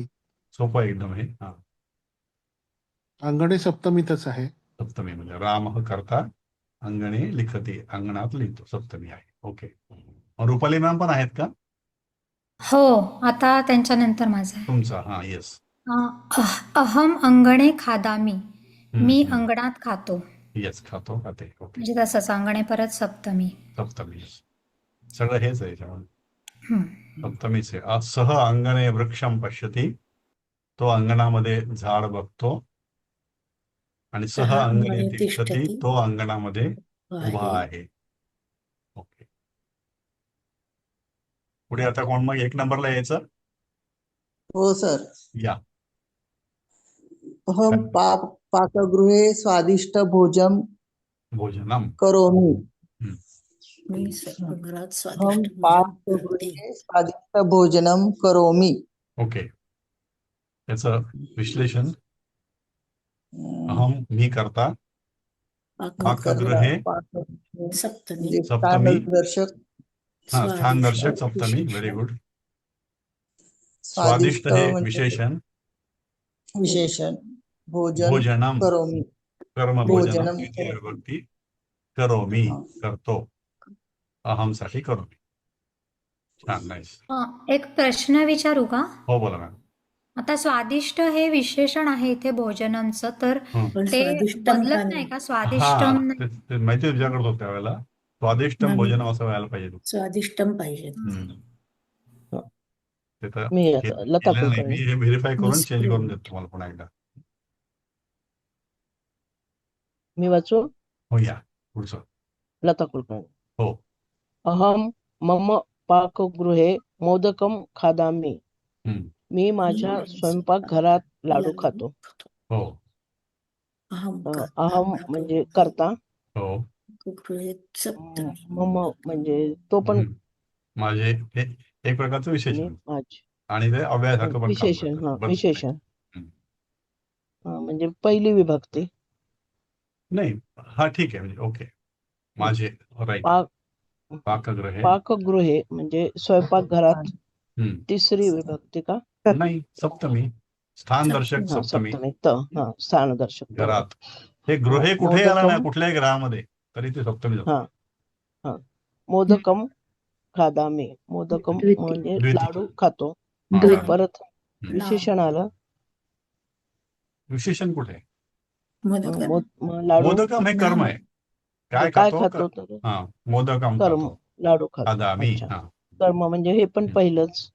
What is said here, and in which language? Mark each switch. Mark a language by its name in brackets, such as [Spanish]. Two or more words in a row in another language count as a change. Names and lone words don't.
[Marathi] सोपं एकदम हे. हा, अंगणे सप्तमीतच आहे. सप्तमी म्हणजे राम करता [Sanskrit] अंगणे लिखती, [Marathi] अंगणात लिहितो. सप्तमी आहे. ओके. रुपाली मॅम पण आहेत का? हो, आता त्यांच्यानंतर माझा आहे. तुमचा. हा, येस. [Sanskrit] अहम अंगणे खादामी. [Marathi] मी अंगणात खातो. येस, खाते. ओके. म्हणजे तसंच अंगणे परत सप्तमी. सप्तमी, येस. सगळं हेच आहे याच्यामध्ये. [Sanskrit] सप्तमीचे सह अंगणे वृक्षम पश्यती, [Marathi] तो अंगणामध्ये झाड बघतो. आणि सह [Sanskrit] सह अंगणे अंगणे तिष्ठती, तिष्ठती [Marathi] तो अंगणामध्ये उभा आहे. ओके, पुढे आता कोण मग 1 नंबरला यायचं? हो सर. या. [Sanskrit] अहम पाकगृहे स्वादिष्ट भोजन भोजनम. करोमि. [Marathi] मी स्वयंपाकघरात [Sanskrit] अहम [Marathi] स्वादिष्ट भोजन करते. [Sanskrit] पाकगृहे स्वादिष्ट भोजनम करोमि. [Marathi] ओके, त्याचं विश्लेषण. अं, अहम मी करता, पाकगृहे पाकगृहे सप्तमी म्हणजे सप्तमी. स्थानदर्शक स्थान दर्शक स्वादिष्ट सप्तमी. विशेषण. [English] very good. [Marathi] स्वादिष्ट स्वादिष्ट हे म्हणजे विशेषण. विशेषण. भोजन भोजनम करोमि. कर्म भोजनम भोजनम द्वितीय विभक्ती. करोमी हा. करतो. अहम साठी करोमी. छान, नाईस. एक प्रश्न विचारू का? हो, बोला मॅम. आता स्वादिष्ट हे विशेषण आहे इथे भोजनमचं, तर पण ते स्वादिष्टम बदलत का नाही नाही? का? हा, स्वादिष्टम नाही. ते माहिती विचार करतो त्यावेळेला. स्वादिष्टम नाही. भोजनम असं व्हायला पाहिजे. स्वादिष्टम पाहिजे. ते तर मी लता केलं नाही. मी कुलकर्णी. हे व्हेरीफाय करून चेंज करून मिसप्रूव्ह. देतो तुम्हाला पुन्हा एकदा. मी वाचू. हो, या पुढचं. लता कुलकर्णी. हो. [Sanskrit] अहम मम पाकगृहे मोदकम खादामि. [Marathi] मी माझ्या स्वयंपाकघरात लाडू खातो. हो. अहम अहम म्हणजे करता. हो. गृहीत सप्तमी. मम म्हणजे तो पण माझे हे एक प्रकारचं आणि विशेषण माझे आणि ते अव्ययासारखं पण काम विशेषण. करतं. हा, बरोबर. विशेषण. हम्म. म्हणजे पहिली विभक्ती. नाही, हा ठीक आहे. म्हणजे ओके, माझे राईट. पाकगृहे. पाकगृहे म्हणजे स्वयंपाकघरात. तिसरी विभक्ती का? नाही, सप्तमी. स्थान दर्शक हा, सप्तमी. सप्तमी. स्थान दर्शक. घरात. हे गृहे कुठे आलं मोदकम. ना, कुठल्याही ग्रहामध्ये तरी ते सप्तमी जातं. हा. [Sanskrit] मोदकम खादामी. मोदकम [Marathi] द्वितीय. म्हणजे द्वितीय. लाडू खातो. द्वितीय. परत हम्म. विशेषण आलं. विशेषण कुठे? मोदक. लाडू. मोदकम हे कर्म आहे. काय काय खातो? खातो तर हा, मोदकम कर्म. खातो. लाडू खातो. खादामी. अच्छा. हा, कर्म म्हणजे हे पण पहिलंच.